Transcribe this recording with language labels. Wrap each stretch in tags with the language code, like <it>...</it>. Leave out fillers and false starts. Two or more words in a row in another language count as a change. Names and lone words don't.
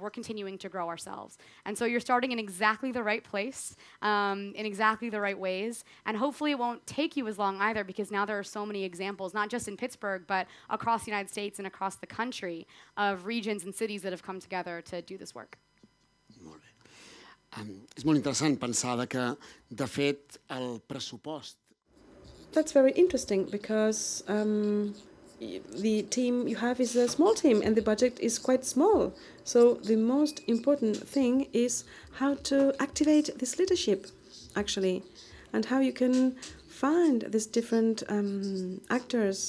<en>We're continuing to grow ourselves. And so you're starting in exactly the right place, in exactly the right ways. And hopefully it won't take you as long either, because now there are so many examples, not just in Pittsburgh, but across the United States and across the country, of regions and cities that have come together to do this work.</en> <ca>Molt bé. És molt interessant pensar que, de fet, el pressupost.</ca> <en>That's very interesting, because the team you have is a small team and the budget is quite small. So the most important thing is how to activate this leadership, actually, and how you can find these different actors.</en>